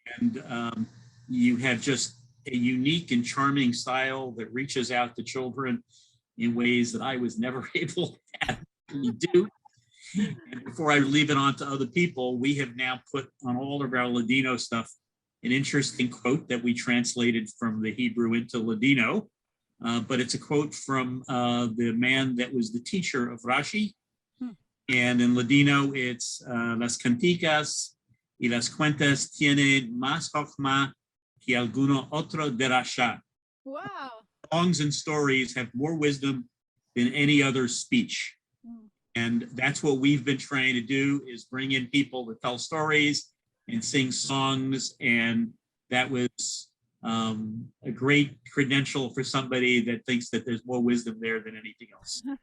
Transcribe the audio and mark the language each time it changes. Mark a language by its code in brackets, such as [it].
[en] And you have just a unique and charming style that reaches out to children in ways that I was never able to do. And before I leave it on to other people, we have now put on all of our Ladino stuff an interesting quote that we translated from the Hebrew into Ladino. But it's a quote from the man that was the teacher of Rashi. And in Ladino, it's [lad] las canticas y las cuentas tienen más chokhmah que alguno otro derasha. [en] Wow. Songs and stories have more wisdom than any other speech. And that's what we've been trying to do, is bring in people to tell stories and sing songs. And that was a great credential for somebody that thinks that there's more wisdom there than anything else.